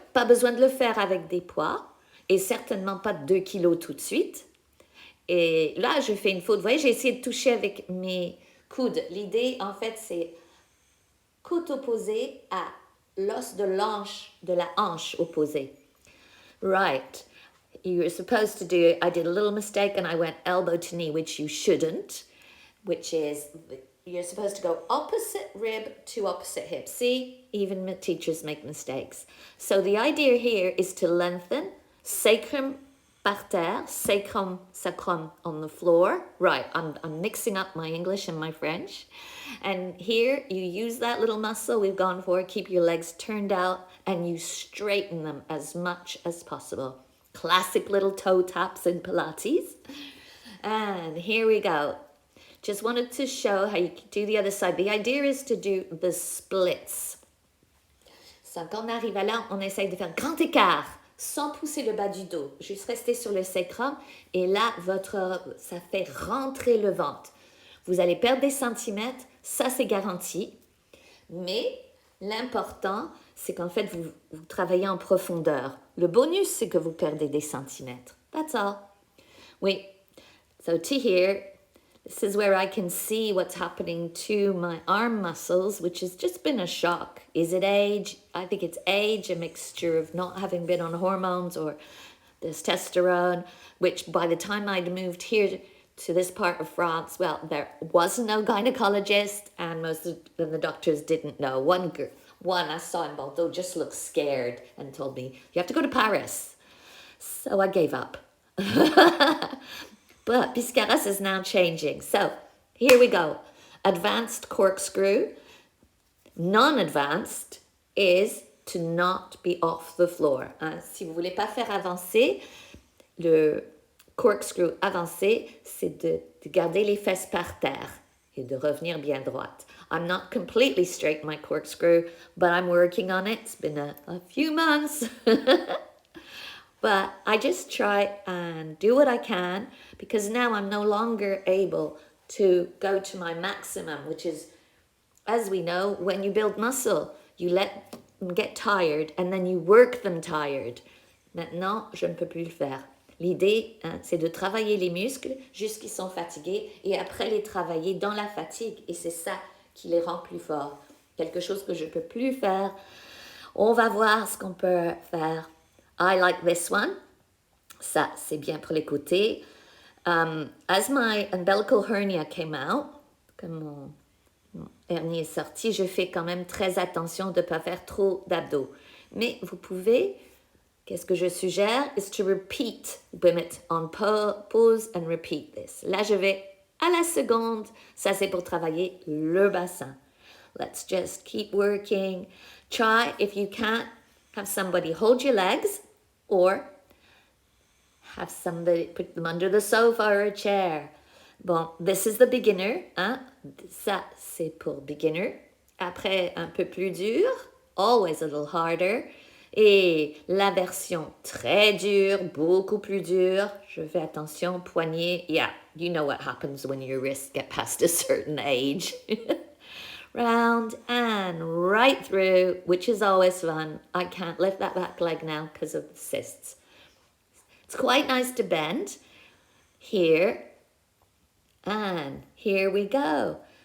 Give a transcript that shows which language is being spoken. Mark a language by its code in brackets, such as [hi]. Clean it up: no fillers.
[fr] Pas besoin de le faire avec des poids. Et certainement pas de 2 kilos tout de suite. Et là, je fais une faute. Vous voyez, j'ai essayé de toucher avec mes coudes. L'idée, en fait, c'est côte opposée à l'os de la hanche opposée. [en] Right. You're supposed to do, I did a little mistake and I went elbow to knee, which you shouldn't, which is you're supposed to go opposite rib to opposite hip. See, even teachers make mistakes. So the idea here is to lengthen sacrum [fr] par terre, [en] sacrum on the floor. Right, I'm mixing up my English and my French. And here you use that little muscle we've gone for, keep your legs turned out, and you straighten them as much as possible. Classic little toe taps in Pilates. And here we go. Just wanted to show how you do the other side. The idea is to do the splits. [fr] So quand on arrive à là, on essaye de faire grand écart, sans pousser le bas du dos. Juste rester sur le sacrum. Et là, ça fait rentrer le ventre. Vous allez perdre des centimètres, ça c'est garanti. Mais l'important, c'est qu'en fait, vous travaillez en profondeur. Le bonus, c'est que vous perdez des centimètres. [en] That's all. Oui. So to here, this is where I can see what's happening to my arm muscles, which has just been a shock. Is it age? I think it's age, a mixture of not having been on hormones or testosterone, which by the time I'd moved here to this part of France, well, there was no gynecologist and most of the doctors didn't know. One I saw in Bordeaux just looked scared and told me, you have to go to Paris. So I gave up. But Biscarrosse is now changing. So here we go. Advanced corkscrew. Non-advanced is to not be off the floor. [fr] Si vous voulez pas faire avancer, le corkscrew avancé, c'est de garder les fesses par terre et de revenir bien droite. [en] I'm not completely straight in my corkscrew, but I'm working on it. It's been a few months. But I just try and do what I can because now I'm no longer able to go to my maximum, which is, as we know, when you build muscle, you let them get tired and then you work them tired. [fr] Maintenant, je ne peux plus le faire. L'idée, hein, c'est de travailler les muscles jusqu'ils sont fatigués et après les travailler dans la fatigue. Et c'est ça qui les rend plus forts. Quelque chose que je ne peux plus faire. On va voir ce qu'on peut faire. [en] I like this one. [fr] Ça, c'est bien pour les côtés. [en] As my umbilical hernia came out, [fr] comme mon hernie est sorti, je fais quand même très attention de ne pas faire trop d'abdos. Mais vous pouvez, qu'est-ce que je suggère, [en] is to repeat, [fr] vous mettre [en] on pause and repeat this. [fr] Là, je vais à la seconde. Ça, c'est pour travailler le bassin. [en] Let's just keep working. Try, if you can't, have somebody hold your legs or have somebody put them under the sofa or a chair. Bon, this is the beginner. [fr] Hein? Ça, c'est pour beginner. Après, un peu plus dur. [en] Always a little harder. [fr] Et la version très dure, beaucoup plus dure. Je fais attention, poignet. [en] Yeah, you know what happens when your wrists get past a certain age. Round and right through, which is always fun. I can't lift that back leg now because of the cysts. It's quite nice to bend here, and here we go.